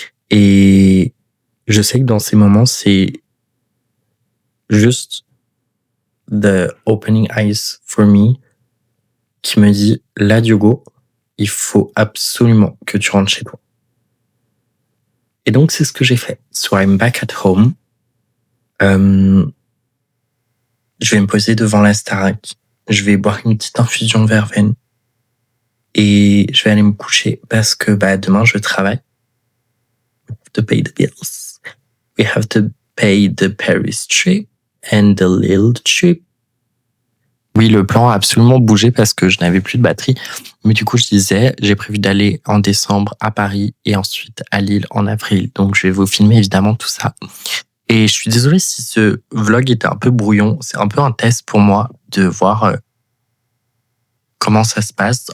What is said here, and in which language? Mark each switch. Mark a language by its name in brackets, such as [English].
[French] Et je sais que dans ces moments, c'est juste [English] the opening eyes for me [French] qui me dit là Diogo, il faut absolument que tu rentres chez toi. Et donc c'est ce que j'ai fait. [English] So I'm back at home. [French] Je vais me poser devant la Starac. Je vais boire une petite infusion verveine. Et je vais aller me coucher parce que demain je travaille. [English] We have to pay the bills. We have to pay the Paris trip and the Lille trip. [French] Oui, le plan a absolument bougé parce que je n'avais plus de batterie. Mais du coup, je disais, j'ai prévu d'aller en décembre à Paris et ensuite à Lille en avril. Donc, je vais vous filmer évidemment tout ça. Et je suis désolé si ce vlog était un peu brouillon. C'est un peu un test pour moi de voir comment ça se passe.